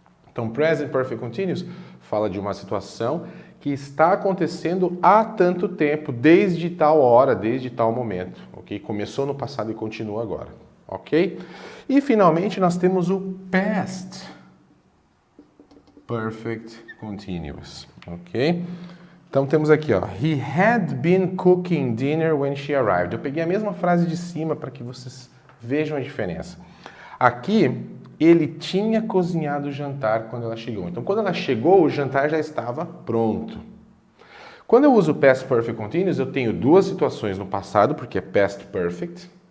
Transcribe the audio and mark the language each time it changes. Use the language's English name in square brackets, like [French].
[Portuguese] Então, present perfect continuous fala de uma situação que está acontecendo há tanto tempo, desde tal hora, desde tal momento, ok? Começou no passado e continua agora, ok? E finalmente nós temos o past perfect continuous, ok? Então temos aqui, ó, [English] he had been cooking dinner when she arrived. [Portuguese] Eu peguei a mesma frase de cima para que vocês vejam a diferença. Aqui, ele tinha cozinhado o jantar quando ela chegou. Então, quando ela chegou, o jantar já estava pronto. Quando eu uso past perfect continuous, eu tenho duas situações no passado, porque é past perfect.